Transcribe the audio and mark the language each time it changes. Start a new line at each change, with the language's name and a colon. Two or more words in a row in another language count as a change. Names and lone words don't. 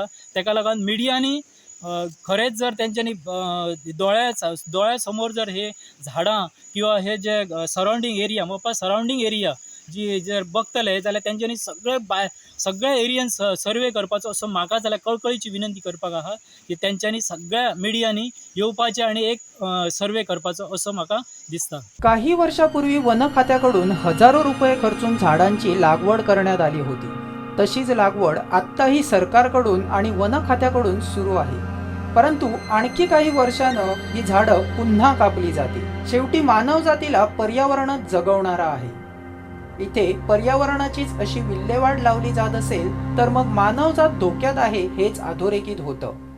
Konkani: ताका लागून मिडियांनी खरेंच जर तेंच्यांनी दोळ्या समोर जर हे झाडां किंवा हे जे
English: surrounding area
Konkani: मोपा
English: surrounding area
Konkani: जी जर बघतले जाल्यार तेंच्यांनी सगळ्या एरियन सर्वे करपाचो असो म्हाका जाल्यार कळकळीची विनंती करपाक आहा की तेंच्यांनी सगळ्या मिडियांनी येवपाचें आनी एक सर्वे करपाचो असो म्हाका दिसता.
Marathi: काही वर्षापूर्वी वन खात्याकडून हजारो रुपये खर्चून झाडांची लागवड करण्यात आली होती. तशीच लागवड आत्ताही सरकारकडून आणि वन खात्याकडून सुरू आहे. परंतु आणखी काही वर्षानं ही झाडं पुन्हा कापली जातील. शेवटी मानवजातीला पर्यावरणच जगवणारा आहे. इथे पर्यावरणाचीच अशी विल्हेवाट लावली जात असेल तर मग मानवजात धोक्यात आहे हेच अधोरेखित होतं.